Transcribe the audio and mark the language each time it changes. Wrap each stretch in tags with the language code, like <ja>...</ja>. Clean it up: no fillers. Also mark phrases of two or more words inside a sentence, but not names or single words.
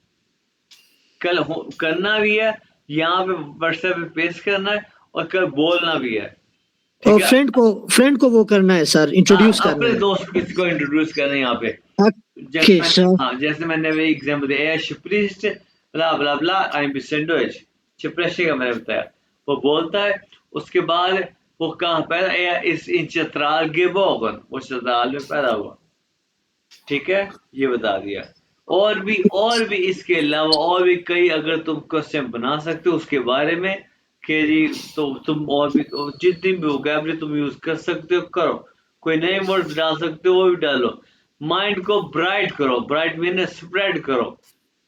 <ur>کل کرنا بھی ہے، یہاں پہ واٹس ایپ پہ پیسٹ کرنا ہے، اور کل بولنا بھی ہے. اور فرینڈ کو وہ کرنا ہے سر، انٹروڈیوس کرنا अपने है। دوست کسی کو انٹروڈیوس کرنا ہے یہاں پہ. اوکے سر. ہاں، جیسے میں نے ابھی ایگزامپل دیا, शिप्रिस्ट ब्ला ब्ला ब्ला</ur> <de>ein bisschen Deutsch,</de> <ur>شپرسٹ کا میں نے بتایا، وہ بولتا ہے. اس کے بعد وہ کہاں پیدا?</ur> <de>ist in Chitral geboren,</de> <ur>وہ چترال میں پیدا ہوا. ٹھیک ہے، یہ بتا دیا. اور بھی اس کے علاوہ اور بھی کئی، اگر تم کوئسچن بنا سکتے ہو اس کے بارے میں کہ جی، تو تم اور بھی جتنی بھی ووکیبلری تم یوز کر سکتے ہو کرو. کوئی نئے ورڈز ڈال سکتے ہو، وہ بھی ڈالو۔ مائنڈ کو برائٹ کرو، برائٹ مین اسپریڈ کرو.</ur>